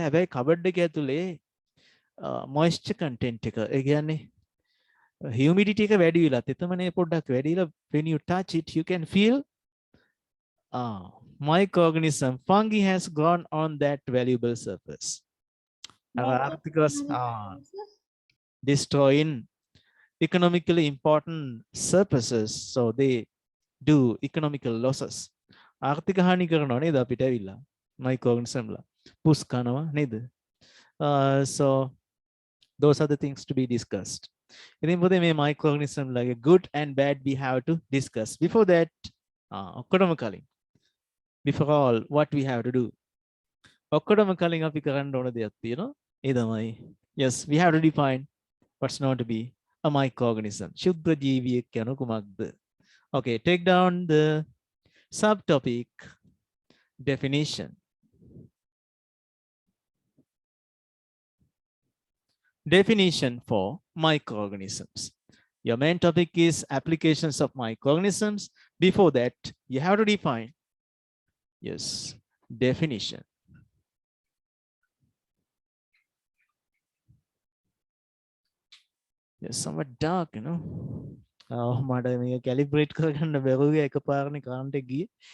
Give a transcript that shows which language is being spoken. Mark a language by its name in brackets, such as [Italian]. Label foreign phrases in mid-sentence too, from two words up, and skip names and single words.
[Sinhala] හැබැයි කබඩ් එක ඇතුලේ [English] moisture content [Sinhala] එක ඒ කියන්නේ [English] humidity [Sinhala] එක වැඩි වෙලා තෙතමනේ පොඩ්ඩක් වැඩිලා [English] when you touch it you can feel microorganism fungi has gone on that valuable surface. Articles destroying economically important surfaces, so they do economical losses. [Sinhala] ආර්ථික හානි කරනවා නේද අපිට ඇවිල්ලා microorganism ලා පුස් කරනවා නේද? [English] So those are the things to be discussed. [Sinhala] ඉතින් පොතේ මේ [English] microorganism ලාගේ good and bad we have to discuss. Before that [Sinhala] ඔක්කොටම කලින් [English] before all what we have to do [Sinhala] ඔක්කොටම කලින් අපි කරන්න ඕන දෙයක් තියෙනවා. ඒ තමයි [English] yes we have to define what's known to be a microorganism. [Sinhala] ශුද්ධ ජීවියෙක් යනු කුමක්ද? [English] Okay, take down the subtopic definition. Definition for microorganisms. Your main topic is applications of microorganisms. Before that, you have to define, yes, definition. Yes, somewhat dark, you know. [Sinhala] මට මේක calibrate කරගන්න බැරුව එකපාරනේ current එක ගියේ.